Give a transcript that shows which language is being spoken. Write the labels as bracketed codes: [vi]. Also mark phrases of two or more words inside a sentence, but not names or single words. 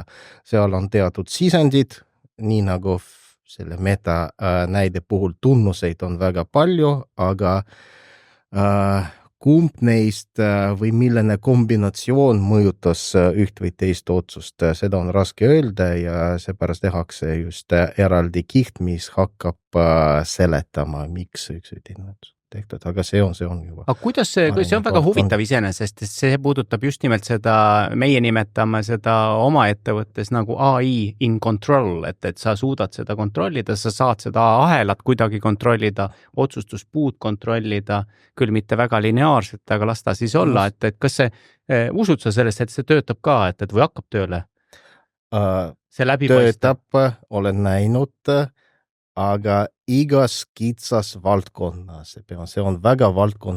[et] Seal on teatud sisendid, nii nagu selle meta näide puhul tunnuseid on väga palju, aga kumb neist või milline kombinatsioon mõjutas üht või teist otsust, seda on raske öelda ja seepärast tehakse just eraldi kiht, mis hakkab seletama, miks üks või teine otsus tehtud, aga see on juba. Aga kuidas see on väga huvitav iseenesest, sest see puudutab just nimelt seda, meie nimetame seda oma ettevõttes nagu [en] AI in control, [et] et sa suudad seda kontrollida, sa saad seda ahelat kuidagi kontrollida, otsustuspuud kontrollida, küll mitte väga lineaarselt, aga las ta siis olla, et kas see, usud sa sellest, et see töötab ka, et või hakkab tööle? See läbipaistab? Töötab, olen näinud, aga igas kitsas valdkonnas, see on väga valdkonna